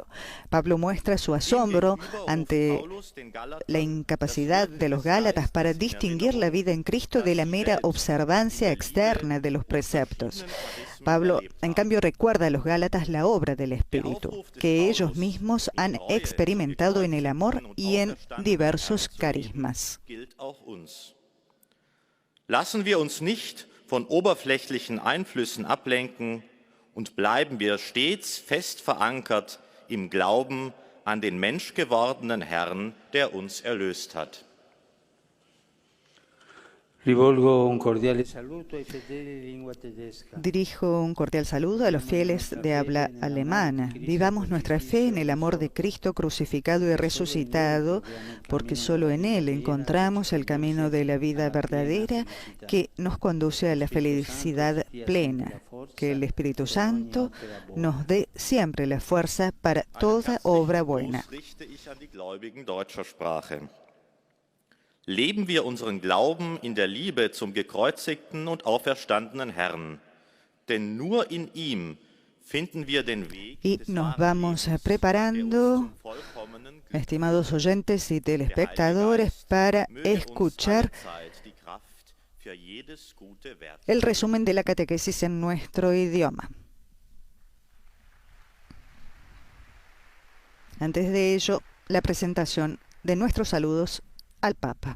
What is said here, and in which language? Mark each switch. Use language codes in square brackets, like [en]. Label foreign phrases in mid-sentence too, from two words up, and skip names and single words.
[es] Pablo muestra su asombro ante la incapacidad de los Gálatas para distinguir la vida en Cristo de la mera observancia externa de los preceptos. Pablo, en cambio, recuerda a los Gálatas la obra del Espíritu, que ellos mismos han experimentado en el amor y en diversos carismas. [de] Lassen wir uns nicht von oberflächlichen Einflüssen ablenken und bleiben wir stets fest verankert im Glauben an den menschgewordenen Herrn, der uns erlöst hat. [es] Dirijo un cordial saludo a los fieles de habla alemana. Vivamos nuestra fe en el amor de Cristo crucificado y resucitado, porque solo en Él encontramos el camino de la vida verdadera que nos conduce a la felicidad plena. Que el Espíritu Santo nos dé siempre la fuerza para toda obra buena. [de] Leben wir unseren Glauben in der Liebe zum gekreuzigten und auferstandenen Herrn, denn nur in ihm finden wir den Weg. [es] Y nos vamos preparando, estimados oyentes y telespectadores, para escuchar el resumen de la catequesis en nuestro idioma. Antes de ello, la presentación de nuestros saludos al Papa.